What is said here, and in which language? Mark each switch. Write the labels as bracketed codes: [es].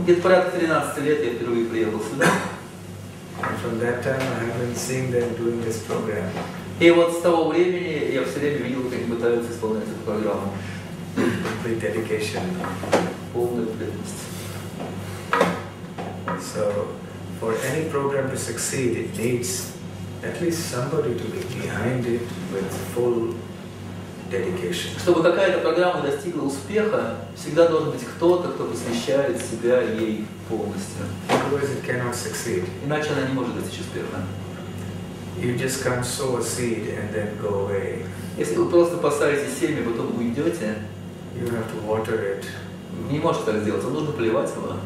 [ru] где-то порядка 13 лет я впервые приехал сюда. [en] And from that time I have been seeing them doing this program. [ru] И вот с того времени я все время видел, как они пытаются исполнять эту программу. [en] Complete dedication. [ru] Полная преданность. [en] So, for any program to succeed, it needs at least somebody to be behind it with full dedication. [ru] Чтобы какая-то программа достигла успеха, всегда должен быть кто-то, кто посвящает себя ей полностью. [en] Otherwise it cannot succeed. [ru] Иначе она не может достичь успеха. [en] You just can't sow a seed and then go away. [ru] Если вы просто посадите семя, потом уйдете, [en] You have to water it. [ru] не можете так сделать, вам нужно поливать его.